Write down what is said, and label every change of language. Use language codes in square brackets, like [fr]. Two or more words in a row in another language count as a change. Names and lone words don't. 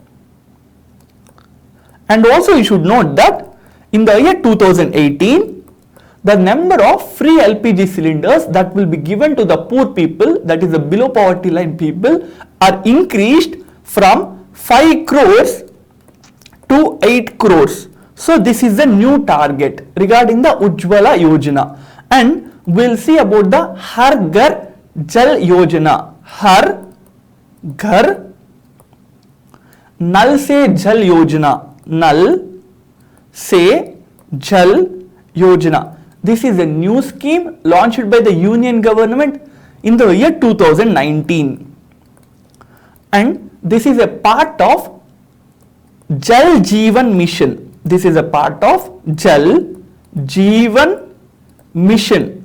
[en] And also you should note that in the year 2018, the number of free LPG cylinders that will be given to the poor people, that is the below poverty line people, are increased from 5 crores to 8 crores. So this is the new target regarding the Ujjwala Yojana. And we'll see about the Har Ghar Jal Yojana. Har Ghar Nal Se Jal Yojana. Nal Se Jal Yojana. This is a new scheme launched by the Union government in the year 2019. And this is a part of Jal Jeevan Mission. This is a part of Jal Jeevan Mission.